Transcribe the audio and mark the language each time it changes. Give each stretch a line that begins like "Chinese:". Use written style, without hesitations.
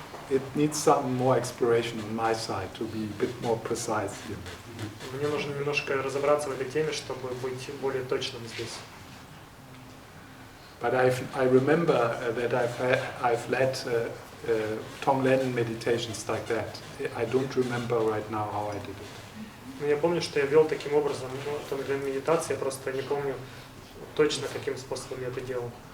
English: It needs some more exploration on my side to be a bit more precise here.
Russian: Мне нужно немножко разобраться в этой теме, чтобы быть более точным здесь.
English: But I remember that I've led Tonglen meditations like that. I don't remember right now how I did it.
Russian: Но я помню, что я вел таким образом Тонглен медитации, я просто не помню точно, каким способом я это делал.